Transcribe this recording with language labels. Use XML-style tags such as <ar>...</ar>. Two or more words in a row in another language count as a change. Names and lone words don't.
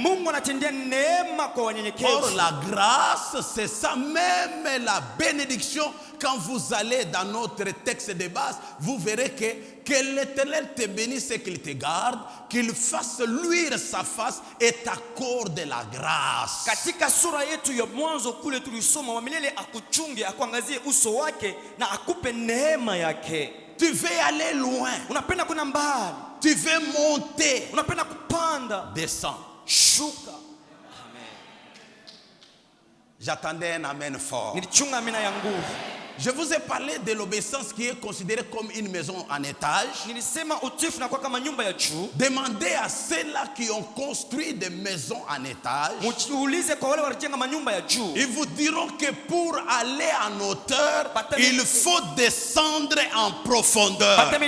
<fr>Or la grâce, c'est ça même la bénédiction. Quand vous allez dans notre texte de base, vous verrez que l'Éternel te bénisse et qu'il te garde, qu'il fasse luire sa face et t'accorde la grâce.</fr> <sw>Katika sura yetu ya mwanzo kule tulisoma, milele akuchunge, akuangazie uso wake na akupe neema yake.</sw> <fr>Tu veux aller loin.</fr> <sw>Unapenda kuna mbali.</sw> <fr>Tu veux monter.</fr> <sw>Unapenda kupanda.</sw> <fr>Descends.</fr> <sw>Shuka.</sw> <fr>Amen. J'attendais un amen fort.</fr> <sw>Nilichunga amina ya nguvu.</sw> <fr>Je vous ai parlé de l'obéissance qui est considérée comme une maison en étage. Demandez à ceux-là qui ont construit des maisons en étage. Ils vous diront que pour aller en hauteur, il faut descendre en profondeur.</fr>